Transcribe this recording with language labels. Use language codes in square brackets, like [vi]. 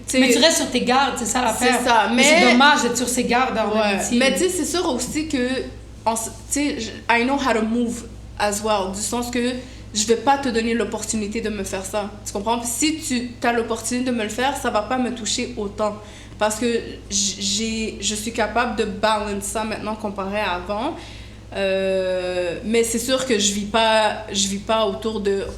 [fr] Mais tu restes sur tes gardes, c'est ça l'affaire. C'est ça, mais... C'est dommage d'être sur ses gardes en amitié. Mais tu sais, c'est sûr aussi que... Tu sais, [en] I know how to move as well. [fr] Du sens que je vais pas te donner l'opportunité de me faire ça. Tu comprends? Si tu as l'opportunité de me le faire, ça va pas me toucher autant. Parce que je suis capable de balance ça maintenant comparé à avant. Mais c'est sûr que je vis pas autour de...